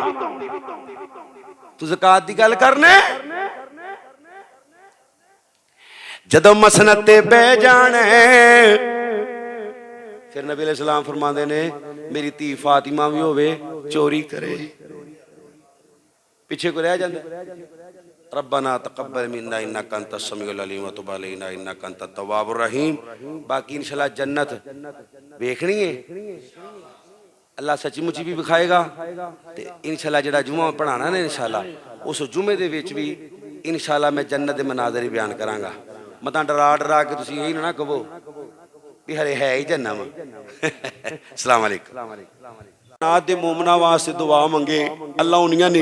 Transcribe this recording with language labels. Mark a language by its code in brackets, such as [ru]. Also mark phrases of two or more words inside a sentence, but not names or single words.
[pa] ਤੂ ਜ਼ਕਾਤ ਦੀ ਗੱਲ ਕਰਨੇ, ਜਦੋਂ ਮਸਨਦ ਤੇ ਬਹਿ ਜਾਨੇ ਫਿਰ ਨਬੀ ਅਲੈਹਿੱਸਲਾਮ ਫ਼ਰਮਾਤੇ ਨੇ ਮੇਰੀ ਧੀ ਫ਼ਾਤਿਮਾ ਭੀ ਹੋਵੇ ਚੋਰੀ ਕਰੇ, ਪਿੱਛੇ ਕੋ ਰਹਿ ਜਾਂਦਾ। [ar] ربنا تقبل منا إنك أنت السميع العليم وتب علينا إنك أنت التواب الرحيم. [pa] ਬਾਕੀ ਇੰਸ਼ਾੱਲਾਹ ਜੰਨਤ ਦੇਖਣੀ ਹੈ, ਅੱਲਾਹ ਸੱਚੀ ਮੁੱਚੀ ਭੀ ਵਿਖਾਏਗਾ। ਤੇ ਇੰਸ਼ਾੱਲਾਹ ਜਿਹੜਾ ਜੁਮਾ ਪੜ੍ਹਾਨਾ ਨੇ ਇੰਸ਼ਾੱਲਾਹ ਉਸ ਜੁਮੇ ਦੇ ਵਿਚ ਭੀ ਇੰਸ਼ਾੱਲਾਹ ਮੈਂ ਜੰਨਤ ਦੇ ਮਨਾਜ਼ਰ ਹੀ ਬਯਾਨ ਕਰਾਂਗਾ। ਮਤਾਂ ਡਰਾ ਡਰਾ ਕੇ ਤੁਸੀਂ ਯਹੀ ਨਾ ਕਹੋ ਭੀ ਹਰੇ ਹੈ ਹੀ ਜਹੰਨਮ। [ar] السلام عليكم. [pa] ਨਾਤ ਦੇ ਮੋਮਨਾ ਵਾਸਤੇ ਦੁਆ ਮੰਗੇ, ਅੱਲਾਹ ਉਨ੍ਹੀਆਂ